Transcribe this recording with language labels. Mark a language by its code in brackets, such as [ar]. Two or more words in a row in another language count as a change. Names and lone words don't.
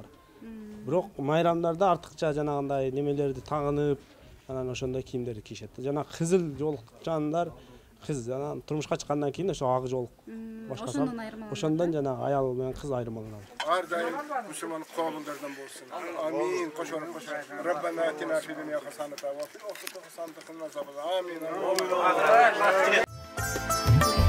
[ky] Бирок майрамдарда артыкча жанагындай немелерди тагынып, анан ошондой кийимдерди кийишет. Жана кызыл жолукчандар, кыз анан турмушка чыккандан кийин ошо ак жолук башкаса. Ошондон жана аял менен кыз айырмаланат. Ар дайым мусулман коомундардан болсун. Амин. Кошоруп кошоруп. [ar] ربنا آتنا في الدنيا حسنة وفي الآخرة حسنة وقنا عذاب. [ky] Амин.